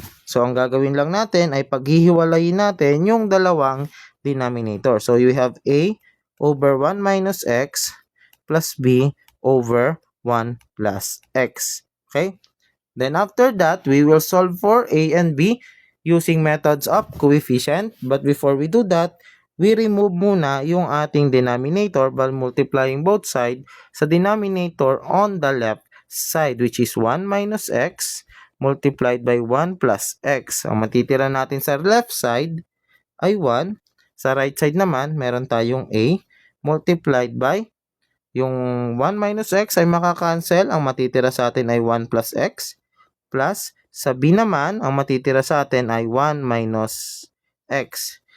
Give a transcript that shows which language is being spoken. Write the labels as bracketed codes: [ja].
[tl] So, ang gagawin lang natin ay paghihiwalayin natin yung dalawang denominator. [en] So, you have a over 1 minus x plus b over 1 plus x. Okay? Then after that, we will solve for a and b using methods of coefficient. But before we do that, we remove [tl] muna yung ating [en] denominator by multiplying both sides sa denominator on the left side, which is 1 minus x multiplied by 1 plus x. [tl] Ang matitira natin sa left side ay 1. Sa right side naman, meron tayong a [en] multiplied by [tl] yung 1 minus x ay makakancel. Ang matitira sa atin ay 1 plus x. Plus, sa b naman, ang matitira sa atin ay 1 minus x.